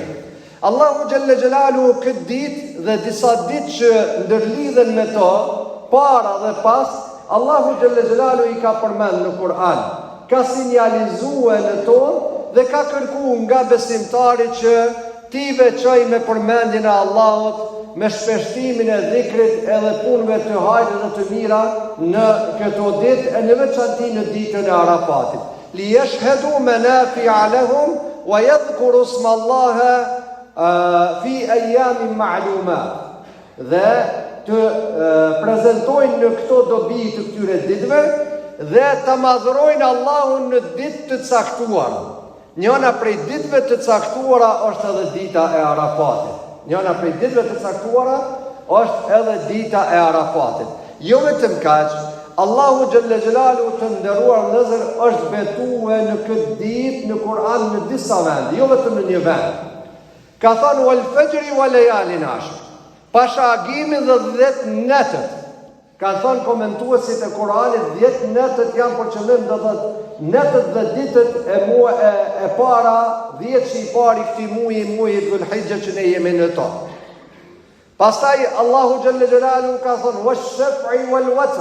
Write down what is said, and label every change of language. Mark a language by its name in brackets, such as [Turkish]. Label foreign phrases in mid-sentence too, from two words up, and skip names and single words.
[Albanian] Allahu [Arabic] جل جلاله [Albanian] këtë ditë dhe disa ditë që ndërlidhen me to, para dhe pas, Allahu [Arabic] جل جلاله [Albanian] i ka përmend në Kur'an, ka sinjalizuar në to dhe ka kërkuar nga besimtari që ti veçoj me përmendjen e Allahut, me shpeshtimin e dhikrit edhe punëve të hajrit dhe të mira në këto ditë, e në veçanti në ditën e Arafatit. [Arabic] ليشهدوا منافع لهم ويذكروا اسم الله في أيام معلومات. [Albanian] Dhe të prezantojnë në këto dobi të këtyre ditëve dhe të madhrojnë Allahun në ditë të caktuara. Njëna prej ditëve të caktuara është edhe dita e Arafatit. Njëna prej ditëve të caktuara është edhe dita e Arafatit. Jo vetëm kaq, Allahu [Arabic] جل جلاله [Albanian] të nderuar vëllezër është betuar në këtë ditë në Kur'an në disa vende, jo vetëm në një vend. Ka thënë [Arabic] والفجر وليال عشر. [Albanian] Pasha agimin dhe 10 netët. Ka thënë komentuesit e Kur'anit 10 netët janë për qëllim, do thotë netët dhe ditët e para, 10 që i pari këtij muaji Dhul Hijja që ne jemi në to. Pastaj Allahu [Arabic] جل جلاله [Albanian] ka thënë [Arabic] والشفع والوتر.